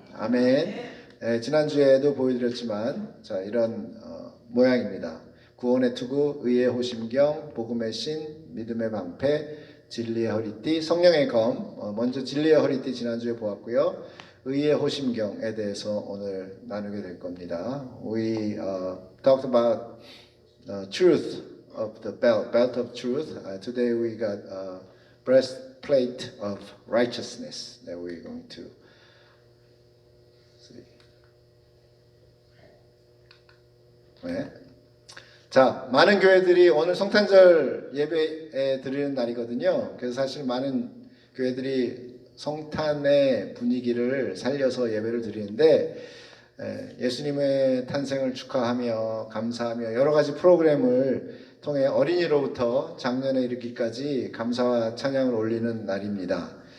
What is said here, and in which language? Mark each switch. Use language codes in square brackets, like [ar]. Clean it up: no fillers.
[ko] 아멘. 지난주에도 보여드렸지만 자 이런 모양입니다. 구원의 투구, 의의 호심경, 복음의 신, 믿음의 방패, 진리의 허리띠, 성령의 검. 먼저 진리의 허리띠 지난주에 보았고요. 의의 호심경에 대해서 오늘 나누게 될 겁니다. [en] We talked about truth of the belt of truth. Today we got breastplate of righteousness that we're going to see. [ko] 네. 자, 많은 교회들이 오늘 성탄절 예배에 드리는 날이거든요. 그래서 사실 많은 교회들이 성탄의 분위기를 살려서 예배를 드리는데 예수님의 탄생을 축하하며 감사하며 여러 가지 프로그램을 통해 어린이로부터 장년에 이르기까지 감사와 찬양을 올리는 날입니다.